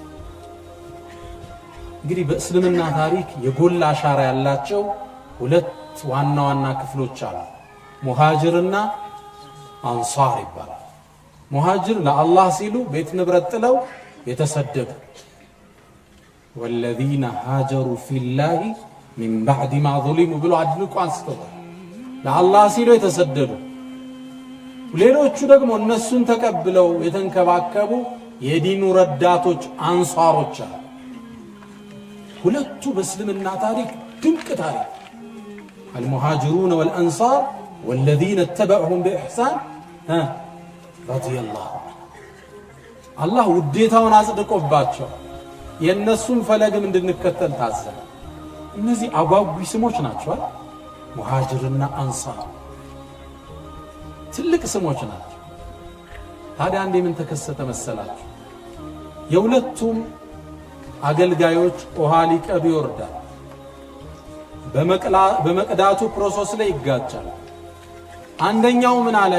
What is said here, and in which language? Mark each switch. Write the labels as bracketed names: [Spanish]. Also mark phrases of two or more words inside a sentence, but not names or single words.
[Amharic] እንግዲህ በእስልምና ታሪክ የጎላ አሻራ ያላቸው ሁለት ዋና ዋና ክፍሎች አሉ ሙሃጅርና አንሳር ይባላል ሙሃጅር ለአላህ ሲሉ ቤት ንብረት ጥለው የተሰደዱ [Arabic] والذين هاجروا في الله من بعد ما ظلموا [Amharic] ብሎ አድልቆ አንስተዋል ለአላህ ሲሉ የተሰደዱ ሌሎቹ ደግሞ እነሱን ተቀብለው የተንከባከቡ የዲኑ ረዳቶች አንሳሮች አሉ ሁለቱ በእስልምና ታሪክ ድንቅ ታሪክ [Arabic] المهاجرون والانصار والذين اتبعهم بإحسان رضي الله الله [Amharic] ውዴታውን አጽድቆባቸው የነሱን ፈለግም እንድንከተል ታዘዘ። እነዚህ አጓጉ ስሞች ናቸው። ሙሃጅርና አንሳር ትልቅ ስሞች ናቸው። ታዲያ አንዴ ምን ተከሰተ መሰላችሁ? የሁለቱም አገልጋዮች ውሃ ሊቀዱ ይወርዳል። በመቅዳቱ ፕሮሰስ ላይ ይጋጫል። አንደኛው ምን አለ?